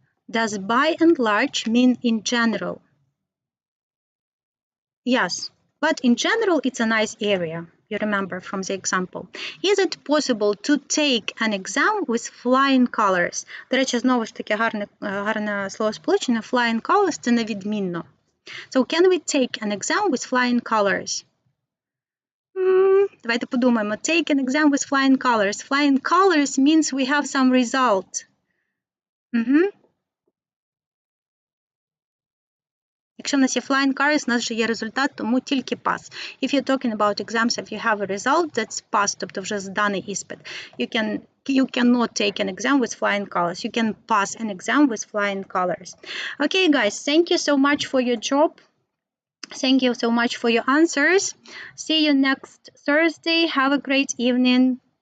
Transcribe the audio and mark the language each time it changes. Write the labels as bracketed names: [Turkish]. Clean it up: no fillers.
[English] Does by and large mean in general? Yes, but in general it's a nice area. You remember from the example. Is it possible to take an exam with flying colors? [Ukrainian] До речі, знову ж таки гарне словосполучення. [English] Flying colors – [Ukrainian] це невідмінно. [English] So can we take an exam with flying colors? [Ukrainian] Давайте подумаємо. [English] Take an exam with flying colors. Flying colors means we have some result. [Ukrainian] Якщо в нас є flying colors, у нас вже є результат, тому тільки pass. [English] If you're talking about exams, if you have a result, that's pass, [Ukrainian] тобто вже зданий іспит. [English] You cannot take an exam with flying colors. You can pass an exam with flying colors. Okay, guys, thank you so much for your job. Thank you so much for your answers. See you next Thursday. Have a great evening.